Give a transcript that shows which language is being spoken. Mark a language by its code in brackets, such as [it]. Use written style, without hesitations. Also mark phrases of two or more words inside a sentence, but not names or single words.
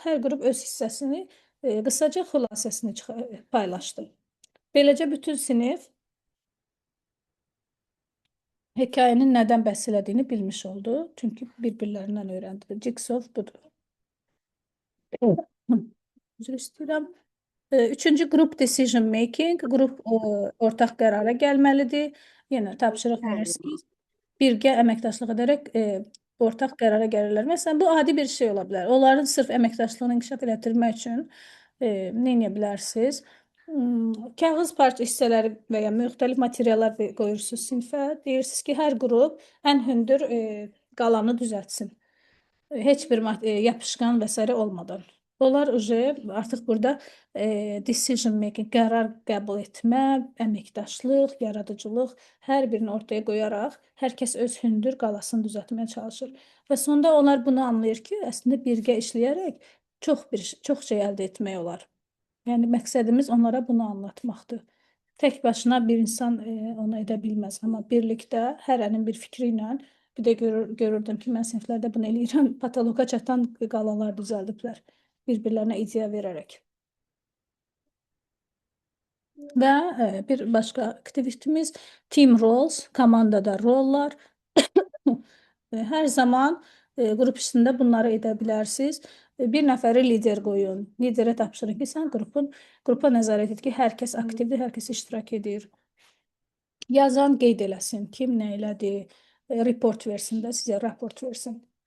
[az] Hər qrup öz hissəsini, qısaca xülasəsini paylaşdı. Beləcə bütün sinif hekayənin nədən bəhs elədiyini bilmiş oldu. Çünki bir-birlərindən öyrəndi. Jigsaw budur. Üzr istəyirəm. Üçüncü [en] group decision making. [az] Qrup ortaq qərara gəlməlidir. Yenə tapşırıq verirsiniz. Birgə əməkdaşlıq edərək ortaq qərara gəlirlər. Məsələn, bu adi bir şey ola bilər. Onların sırf əməkdaşlığını inkişaf etdirmək üçün nə edə bilərsiniz? Kağız parça hissələri və ya müxtəlif materiallar qoyursunuz sinifə. Deyirsiniz ki, hər qrup ən hündür qalanı düzəltsin. Heç bir yapışqan və s. olmadan. Onlar artıq burada [en] decision making, [az] qərar qəbul etmə, əməkdaşlıq, yaradıcılıq hər birini ortaya qoyaraq hər kəs öz hündür qalasını düzəltməyə çalışır. Və sonda onlar bunu anlayır ki, əslində birgə işləyərək çox şey əldə etmək olar. Yəni məqsədimiz onlara bunu anlatmaqdır. Tək başına bir insan onu edə bilməz, amma birlikdə hərənin bir fikri ilə, bir də görürdüm ki, mən siniflərdə bunu eləyirəm, patoloqa çatan qalalar düzəldiblər bir-birlərinə ideya verərək. Və bir başqa aktivitimiz [en] team roles, [az] komandada rollar. Hər zaman Qrup işində bunları edə bilərsiniz. Bir nəfəri lider qoyun. Liderə tapşırın ki, sən qrupa nəzarət et ki, hər kəs aktivdir, hər kəs iştirak edir. Yazan qeyd eləsin, kim nə elədi, report versin də, sizə raport versin.